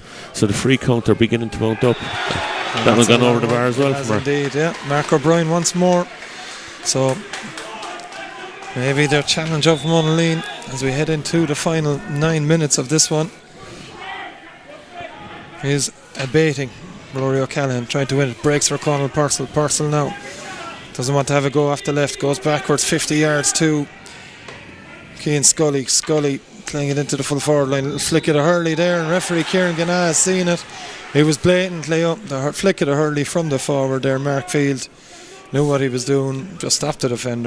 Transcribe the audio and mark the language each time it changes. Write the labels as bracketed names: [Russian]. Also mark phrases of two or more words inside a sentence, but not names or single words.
[English] So the free count are beginning to mount up. That one gone over the bar as well. Indeed, yeah. Mark O'Brien once more. So maybe their challenge of Monaleen as we head into the final 9 minutes of this one is abating. Rory O'Callaghan trying to win it. Breaks for Conal Purcell. Purcell now doesn't want to have a go off the left. Goes backwards 50 yards to Cian Scully. Scully playing it into the full forward line. Little flick of the hurley there, and referee Kieran Ganna has seen it. It was blatant, Leo. The flick of the hurley from the forward there. Mark Field knew what he was doing. Just stopped the defender.